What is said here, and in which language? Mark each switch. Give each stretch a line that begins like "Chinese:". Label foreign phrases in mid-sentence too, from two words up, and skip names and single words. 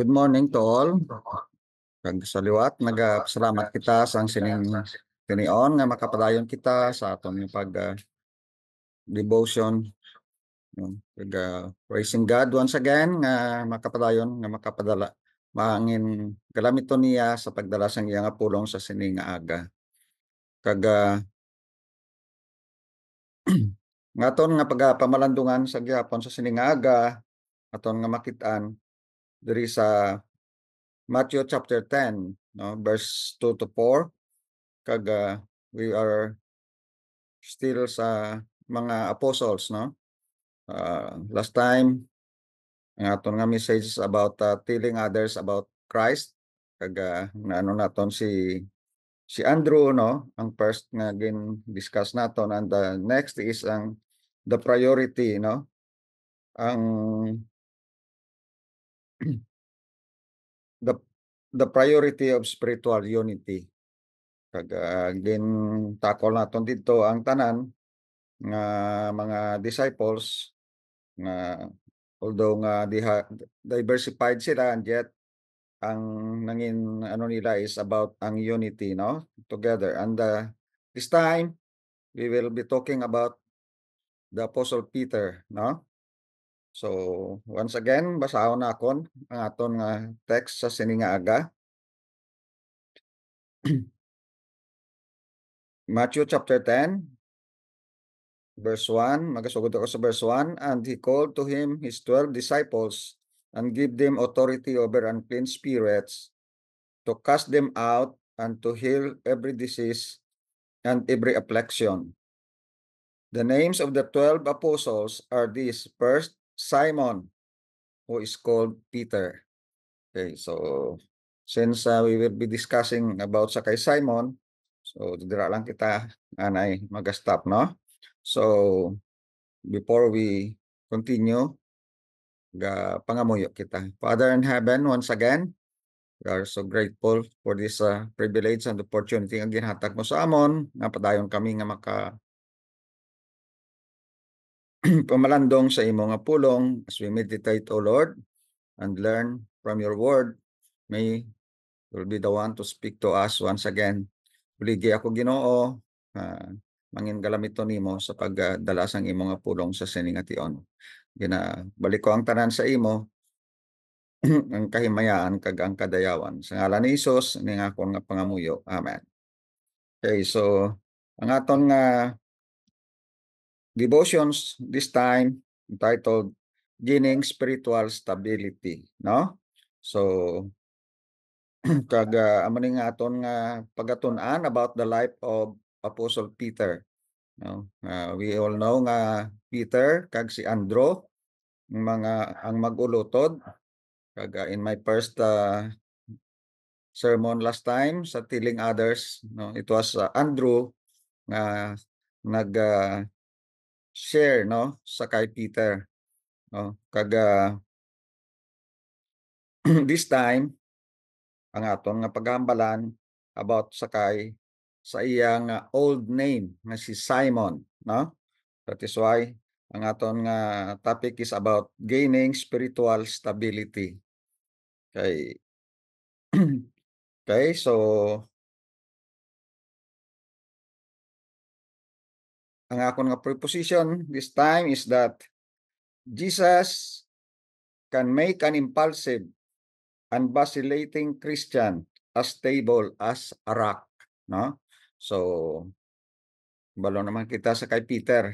English: morning to all.
Hiligaynon: Kag sa liwat, nagapasalamat kita sa sining tinion nga makapadayon kita sa atong devotion.
English: Praising God once again
Hiligaynon: nga makapadayon nga makapadala maangin galamiton niya sa pagdala sang iya nga pulong sa sining nga aga. Kag ngaton nga pamalandungan sa gihapon sa sining nga aga aton nga makit-an diri sa Matthew chapter 10, no,
English: verse 2 to 4.
Hiligaynon: Kag
English: we are still
Hiligaynon: sa mga apostles, no.
English: Last time
Hiligaynon: ang aton nga
English: message is about telling others about Christ.
Hiligaynon: Kag naano naton si Andrew, no, ang first nga discuss naton,
English: and the next is the priority, no, ang the the priority of spiritual unity.
Hiligaynon: Kag takol naton dito ang tanan nga mga disciples nga although nga diversified sila,
English: and yet
Hiligaynon: ang nangin ano nila is about ang unity, no, together.
English: And this time we will be talking about the Apostle Peter, no.
Hiligaynon: So
English: once again
Hiligaynon: basahon nakon ang aton nga text sa sini nga aga. Matthew chapter 10 verse 1, magasugod ako sa verse 1.
English: And he called to him his 12 disciples and give them authority over unclean spirits to cast them out and to heal every disease and every affliction. The names of the 12 apostles are these: first, Simon, who is called Peter. Okay, so since we will be discussing about
Hiligaynon: sa kay Simon, so dira lang kita anay mag-stop, no?
English: So before we continue,
Hiligaynon: pangamuyo kita.
English: Father in heaven, once again, we are so grateful for this privilege and opportunity
Hiligaynon: nga ginhatag mo sa amon nga padayon kami nga maka pamalandong sa imo nga pulong
English: as we meditate, O Lord, and learn from your word. May will be the one to speak to us once again.
Hiligaynon: Buligi ako, Ginoo, mangin galamiton nimo sa pagdala sang imo nga pulong sa sining nga tion. Ginabalik ko ang tanan sa imo, ang kahimayaan kag ang kadayawan. Sa ngalan ni Hesus ning akon nga pangamuyo. Amen. Okay, so ang aton nga
English: devotions this time entitled Gaining Spiritual Stability,
Hiligaynon: no? So kag amo ning aton nga pagatun-an
English: about the life of Apostle Peter,
Hiligaynon: no?
English: We all know
Hiligaynon: nga Peter kag si Andrew ang mag-ulotod. Kag
English: in my first sermon last time
Hiligaynon: sa
English: telling others,
Hiligaynon: no,
English: it was
Hiligaynon: Andrew nga nag share, no, sa kay Peter, no. Kag
English: this time
Hiligaynon: ang aton nga paghambalan about sa iyang
English: old name
Hiligaynon: nga si Simon, no.
English: That is why
Hiligaynon: ang aton nga topic
English: is about gaining spiritual stability.
Hiligaynon: Okay.
English: Okay,
Hiligaynon: so ang akon nga
English: preposition this time is that Jesus can make an impulsive and vacillating Christian as stable as a rock, no?
Hiligaynon: So balo naman kita sa kay Peter.